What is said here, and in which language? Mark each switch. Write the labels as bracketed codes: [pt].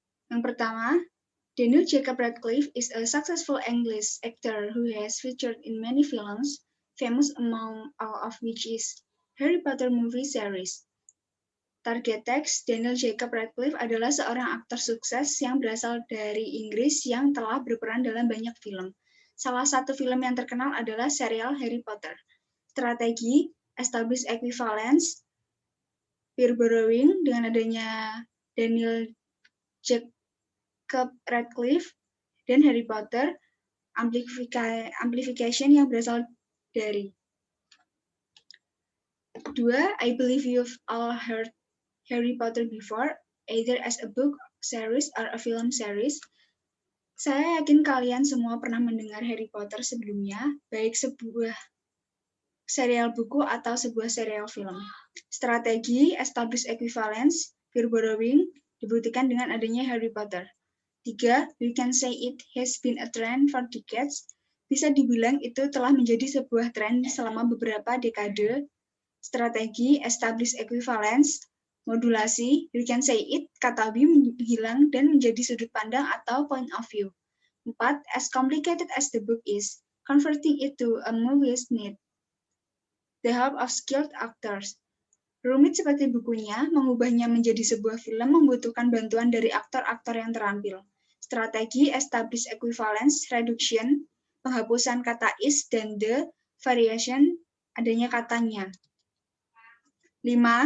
[id] Yang pertama, [en] Daniel Jacob Radcliffe is a successful English actor who has featured in many films, famous among all of which is Harry Potter movie series. [id] Target text, Daniel Jacob Radcliffe adalah seorang aktor sukses yang berasal dari Inggris yang telah berperan dalam banyak film. Salah satu film yang terkenal adalah serial Harry Potter. Strategi, establish equivalence, peer borrowing dengan adanya Daniel Jacob Radcliffe dan Harry Potter, amplification yang berasal dari. 2. [en] I believe you've all heard Harry Potter before, either as a book series or a film series. [id] Saya yakin kalian semua pernah mendengar Harry Potter sebelumnya, baik sebuah serial buku atau sebuah serial film. Strategi, establish equivalence, peer borrowing, dibuktikan dengan adanya Harry Potter. 3. [en] We can say it has been a trend for decades. [id] Bisa dibilang itu telah menjadi sebuah tren selama beberapa dekade. Strategi, establish equivalence, modulasi, [en] we can say it, [id] kata we menghilang dan menjadi sudut pandang atau point of view. 4. [en] As complicated as the book is, converting it to a movie need the help of skilled actors. [id] Rumit seperti bukunya, mengubahnya menjadi sebuah film membutuhkan bantuan dari aktor-aktor yang terampil. Strategi, establish equivalence, reduction, penghapusan kata is dan the, variation, adanya katanya. 5.